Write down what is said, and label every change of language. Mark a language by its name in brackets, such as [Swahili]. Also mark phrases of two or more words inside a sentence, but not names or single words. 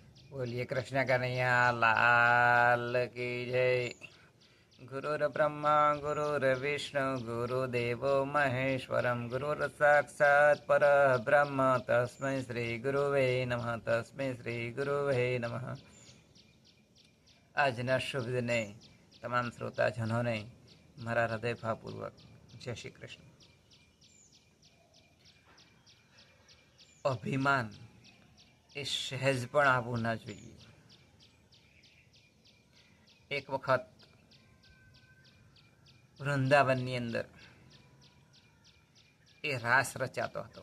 [Hindi] बोलिए कृष्ण कन्हैया लाल की जय। [Sanskrit] गुरुर ब्रह्मा गुरुर विष्णु गुरुदेवो महेश्वरम गुरुर साक्षात् पर ब्रह्म तस्मै श्री गुरुवे नमः तस्मै श्री गुरुवे नमः। [Gujarati] આજના શુભ દિને તમામ શ્રોતાજનોને મારા હૃદયભાવપૂર્વક જય શ્રી કૃષ્ણ। અભિમાન એ સહેજ પણ આવવું ના જોઈએ। એક વખત વૃંદાવનની અંદર એ રાસ રચાતો હતો।